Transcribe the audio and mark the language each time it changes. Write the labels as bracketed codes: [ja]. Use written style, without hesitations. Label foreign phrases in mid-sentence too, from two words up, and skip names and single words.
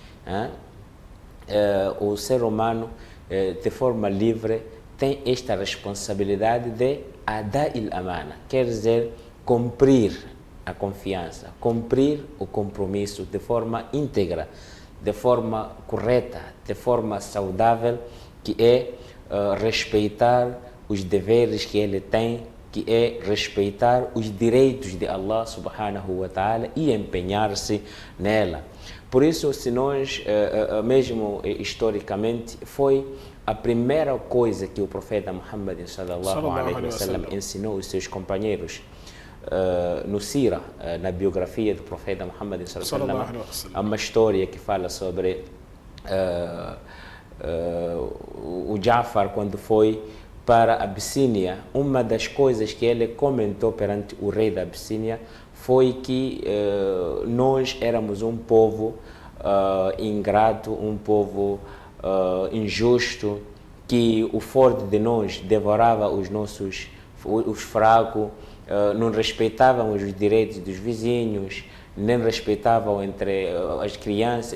[pt] O ser humano de forma livre tem esta responsabilidade de [ar] أداء الأمانة, [pt] quer dizer, cumprir a confiança, cumprir o compromisso de forma íntegra, de forma correta, de forma saudável, que é respeitar os deveres que ele tem, que é respeitar os direitos de [ar] الله سبحانه وتعالى [pt] e empenhar-se nela. Por isso, se nós, mesmo historicamente, foi a primeira coisa que o profeta Muhammad [ar] صلى الله عليه وسلم [pt] ensinou aos seus companheiros no Sira, na biografia do profeta Muhammad [ar] صلى الله عليه وسلم. [pt] Há uma história que fala sobre o Ja'far, quando foi para a Abissínia. Uma das coisas que ele comentou perante o rei da Abissínia foi que nós éramos um povo ingrato, um povo injusto, que o forte de nós devorava os fracos, não respeitavam os direitos dos vizinhos, nem respeitavam entre as crianças.